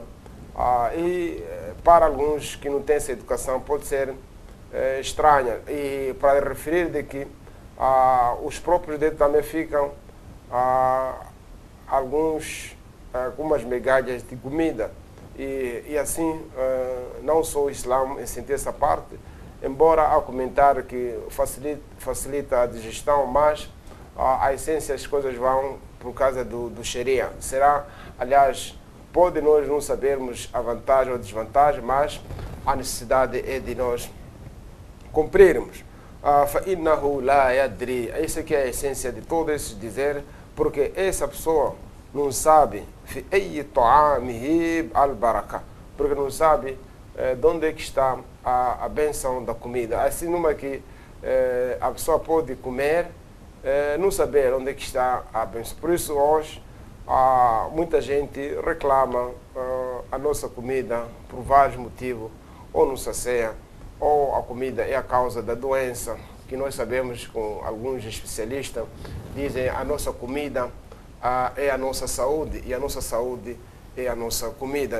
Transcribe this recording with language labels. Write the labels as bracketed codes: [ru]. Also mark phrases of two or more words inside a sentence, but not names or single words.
[pt] E para alguns que não têm essa educação pode ser estranha, e para referir de que os próprios dedos também ficam algumas migalhas de comida, e assim não só o Islã sentir essa parte, embora há comentário que facilita a digestão, mas a essência as coisas vão por causa do Sharia. Será, aliás, pode nós não sabermos a vantagem ou desvantagem, mas a necessidade é de nós cumprirmos. [ar] فَإِنَّهُ لَا يَدْرِي, [pt] essa que é a essência de todo esse dizer, porque essa pessoa não sabe [ar] فِي أَيِّ طَعَامِهِ الْبَرَكَةِ, [pt] porque não sabe de onde é que está a bênção da comida. Assim, numa que a pessoa pode comer, não saber onde é que está a bênção. Por isso, hoje, muita gente reclama a nossa comida por vários motivos, ou não sacia, ou a comida é a causa da doença, que nós sabemos, com alguns especialistas, dizem a nossa comida é a nossa saúde, e a nossa saúde é a nossa comida.